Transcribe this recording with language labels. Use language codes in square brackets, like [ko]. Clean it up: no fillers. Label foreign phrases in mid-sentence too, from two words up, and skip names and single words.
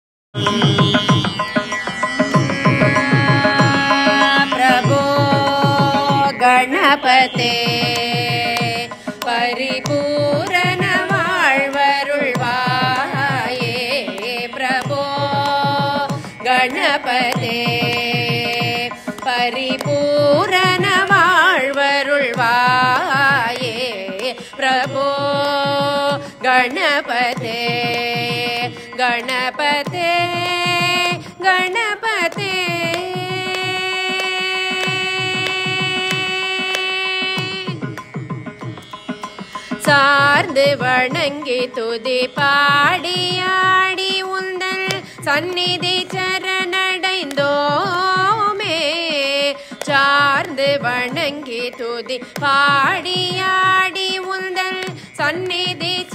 [sa] प्रभो गणपते परिपूरण வாழ்வருள்வாயே प्रभो गणपते परिपूरण வாழ்வருள்வாயே प्रभो गणपते गणपते गणपते [ta] சார்ந்து வணங்கி துதி பாடியாடி உந்தல் சந்நிதி சரணடைந்தோமே சார்ந்து வணங்கி துதி பாடியாடி உந்தல் சந்நிதி